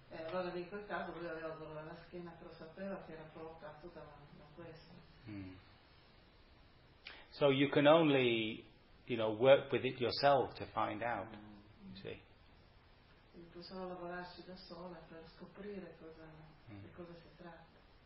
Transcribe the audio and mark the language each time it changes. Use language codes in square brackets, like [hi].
[it] Allora in quel caso lui aveva dolore alla schiena, però sapeva che era provocato da questo. [en] So you can only, you know, work with it yourself to find out. [it] Quindi possiamo lavorarci da sola per scoprire di cosa si tratta.